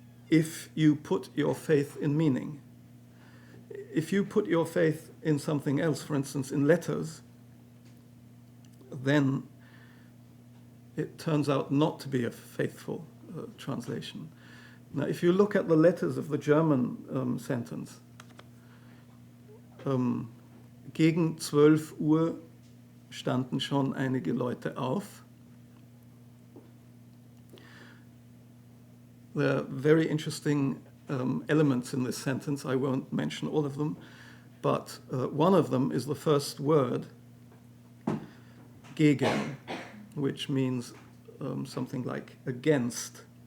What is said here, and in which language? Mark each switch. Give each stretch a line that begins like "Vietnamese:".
English: If you put your faith in meaning. If you put your faith in something else, for instance, in letters, then it turns out not to be a faithful translation. Now, if you look at the letters of the German sentence,
German: gegen 12 Uhr standen schon einige Leute auf.
English: There are very interesting elements in this sentence. I won't mention all of them, but one of them is the first word, gegen, which means something like against.